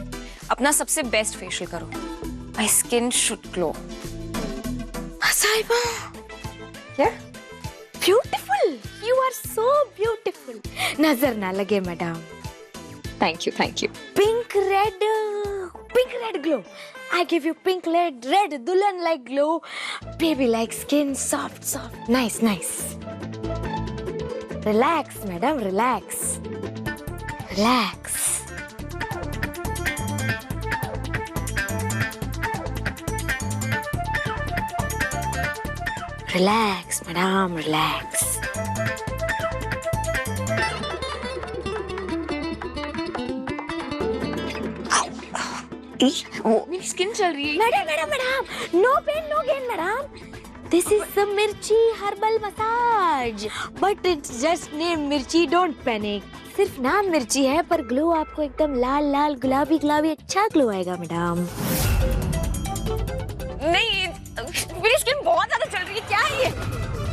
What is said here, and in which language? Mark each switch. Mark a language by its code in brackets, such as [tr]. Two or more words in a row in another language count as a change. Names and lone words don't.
[hi] अपना सबसे बेस्ट फेशियल करो। [en] my skin should glow. [hi] साहिबा, क्या? [en] beautiful, you are so beautiful. [hi] नजर ना लगे मैडम। [en] thank you pink red glow. I give you pink red dulhan like glow, baby like skin, soft, nice. Relax, madam, relax. Relax, madam, relax. [hi] मेरी स्किन चल रही है। मैडम, [en] no pain, no gain, madam. This is the Mirchi herbal massage, but it's just named Mirchi. Don't panic. [hi] सिर्फ नाम मिर्ची है, पर ग्लो आपको एकदम लाल गुलाबी अच्छा ग्लो आएगा मैडम। नहीं, मेरी स्किन बहुत ज्यादा चल रही है। क्या है ये?